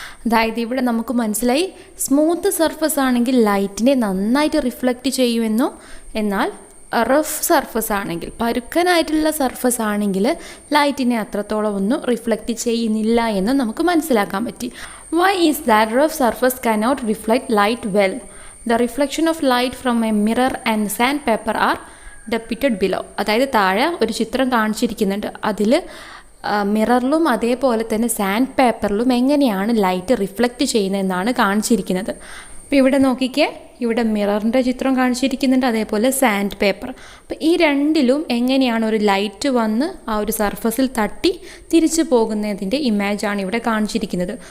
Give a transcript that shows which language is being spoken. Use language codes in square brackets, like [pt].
[ml] അതായത് ഇവിടെ നമുക്ക് മനസ്സിലായി സ്മൂത്ത് സർഫസ് ആണെങ്കിൽ ലൈറ്റിനെ നന്നായിട്ട് റിഫ്ലക്റ്റ് ചെയ്യുമെന്നും, എന്നാൽ റഫ് സർഫസ് ആണെങ്കിൽ, പരുക്കനായിട്ടുള്ള സർഫസ് ആണെങ്കിൽ ലൈറ്റിനെ അത്രത്തോളം ഒന്നും റിഫ്ലക്റ്റ് ചെയ്യുന്നില്ല എന്ന് നമുക്ക് മനസ്സിലാക്കാൻ പറ്റി. [en] Why is that rough surface cannot reflect light well? The reflection of light from a mirror and sandpaper are depicted below. [ml] അതായത് താഴെ ഒരു ചിത്രം കാണിച്ചിരിക്കുന്നുണ്ട്, അതിൽ മിററിലും അതേപോലെ തന്നെ സാൻഡ് പേപ്പറിലും എങ്ങനെയാണ് ലൈറ്റ് റിഫ്ലക്റ്റ് ചെയ്യുന്നതെന്നാണ് കാണിച്ചിരിക്കുന്നത്. അപ്പോൾ ഇവിടെ നോക്കിക്കേ, ഇവിടെ മിററിൻ്റെ ചിത്രം കാണിച്ചിരിക്കുന്നുണ്ട്, അതേപോലെ സാൻഡ് പേപ്പർ. അപ്പോൾ ഈ രണ്ടിലും എങ്ങനെയാണ് ഒരു ലൈറ്റ് വന്ന് ആ ഒരു സർഫസിൽ തട്ടി തിരിച്ചു പോകുന്നതിൻ്റെ ഇമേജാണ് ഇവിടെ കാണിച്ചിരിക്കുന്നത്.